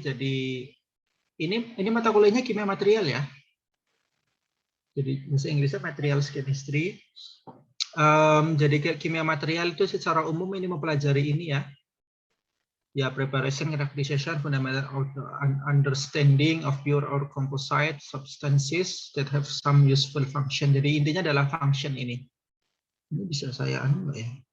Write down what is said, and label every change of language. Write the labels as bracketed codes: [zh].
[id] Jadi ini mata kuliahnya kimia material ya. Jadi bahasa Inggrisnya materials chemistry. Jadi kimia material itu secara umum ini mempelajari ini ya. [en] Ya, preparation, characterization, fundamental understanding of pure or composite substances that have some useful function. [id] Jadi intinya adalah function ini. Ini bisa saya anu nggak ya?